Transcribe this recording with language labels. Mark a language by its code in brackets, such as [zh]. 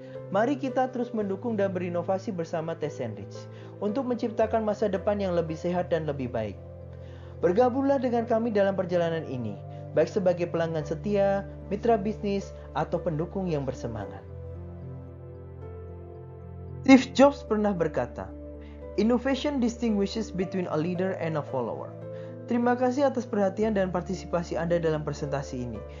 [id] Mari kita terus mendukung dan berinovasi bersama Tessenris untuk menciptakan masa depan yang lebih sehat dan lebih baik. Bergabunglah dengan kami dalam perjalanan ini, baik sebagai pelanggan setia, mitra bisnis, atau pendukung yang bersemangat. [en] Steve Jobs [id] pernah berkata, [en] "Innovation distinguishes between a leader and a follower." [id] Terima kasih atas perhatian dan partisipasi Anda dalam presentasi ini.